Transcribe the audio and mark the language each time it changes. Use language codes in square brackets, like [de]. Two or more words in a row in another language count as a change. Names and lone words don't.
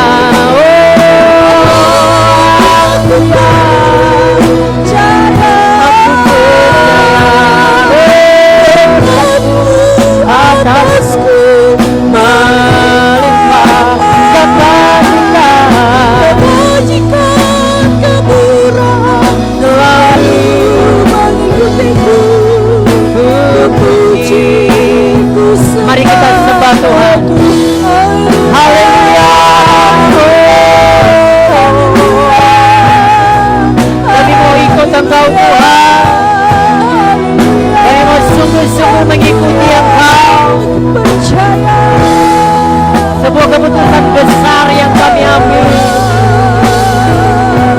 [id] Aku percaya, berkat-Mu atasku melimpah, kebajikan, kemurahan selalu mengikutiku. Ku puji, ku sembah. Mari kita sembah Tuhan. Haleluya. Kami mau ikut Engkau Tuhan. Kami mau sungguh-sungguh mengikuti Engkau. Sebuah keputusan besar yang kami ambil.